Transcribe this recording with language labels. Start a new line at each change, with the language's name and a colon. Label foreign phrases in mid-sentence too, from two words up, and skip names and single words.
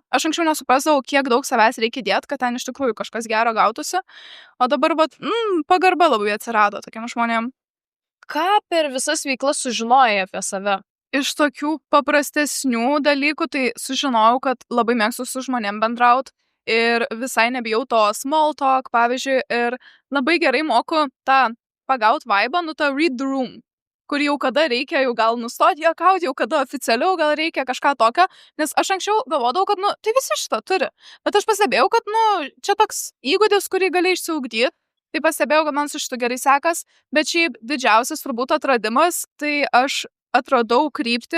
Lithuanian: Aš anksčiau nesuprasdavau, kiek daug savęs reikia dėti, kad ten iš tikrųjų kažkas gero gautųsi, o dabar pagarba labai atsirado tokiam žmonėm. Ką per visas veiklas sužinojai apie save? Iš tokių paprastesnių dalykų tai sužinojau, kad labai mėgstu su žmonėm bendraut ir visai nebijau to
English: small talk,
Lithuanian: pavyzdžiui, ir labai gerai moku tą pagaut vaibą, tą
English: read the room,
Lithuanian: kur jau kada reikia, jau gal nustoti juokauti, jau kada oficialiau gal reikia kažką tokio, nes aš anksčiau galvodavau, kad tai visi šitą turi, bet aš pastebėjau, kad čia toks įgūdis, kurį gali išsiugdyti, tai pastebėjau, kad man su šitu gerai sekas, bet šiaip didžiausias turbūt atradimas, tai aš atradau kryptį,